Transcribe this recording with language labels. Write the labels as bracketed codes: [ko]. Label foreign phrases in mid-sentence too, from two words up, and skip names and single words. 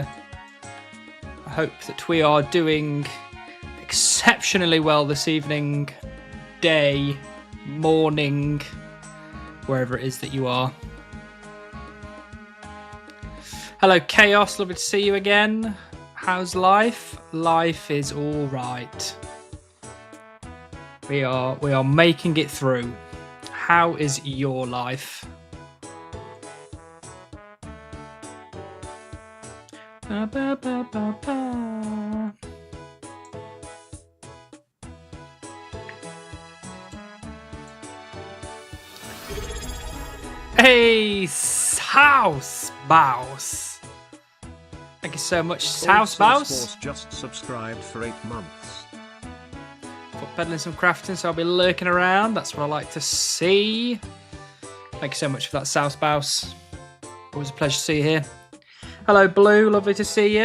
[en] I hope that we are doing exceptionally well this evening, day, morning, wherever it is that you are. Hello, Chaos. Lovely to see you again. How's life? Life is all right. We are making it through. How is your life? Ba, ba, ba, ba, ba. Hey, HouseBouse. Thank you so much, HouseBouse. Just subscribed for 8 months. Foot peddling some crafting, so I'll be lurking around. That's what I like to see. Thank you so much for that, HouseBouse. Always a pleasure to see you here. Hello, Blue. Lovely to see you.